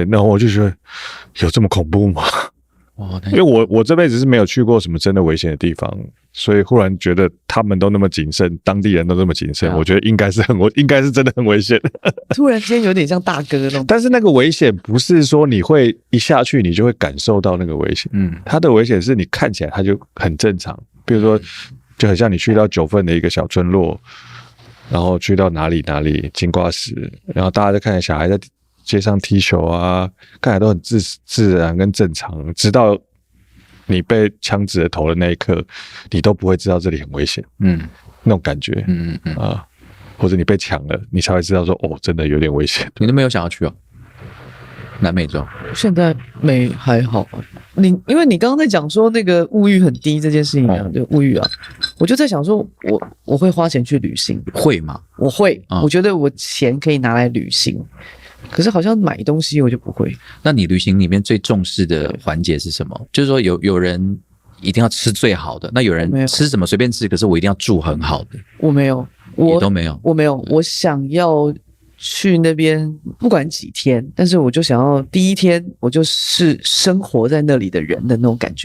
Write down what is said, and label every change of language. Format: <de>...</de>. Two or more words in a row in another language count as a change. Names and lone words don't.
<zh>那我就覺得有這麼恐怖嗎？因為我這輩子是沒有去過什麼真的危險的地方，所以忽然覺得他們都那麼謹慎，當地人都那麼謹慎，我覺得應該是真的很危險。突然間有點像大哥那種，但是那個危險不是說你會一下去你就會感受到那個危險，它的危險是你看起來它就很正常，比如說就很像你去到9份的一個小村落，然後去到哪裡金瓜石，然後大家就看見小孩在街上踢球啊，看起來都很自然跟正常，直到你被槍指着頭的那一刻，你都不會知道這裡很危險，那種感覺，或者你被搶了，你才會知道說，真的有點危險。你都沒有想要去哦？南美洲現在還好，因為你剛剛在講說那個物欲很低這件事情啊，就物欲啊，我就在想說，我會花錢去旅行，會嗎？我會，我覺得我錢可以拿來旅行。 可是好像買東西我就不會。那你旅行裡面最重視的環節是什麼？就是說有人一定要吃最好的，那有人吃什麼隨便吃，可是我一定要住很好的。我沒有，也都没有。我没有，我想要去那邊不管幾天，但是我就想要第一天我就是生活在那裡的人的那種感觉。</zh>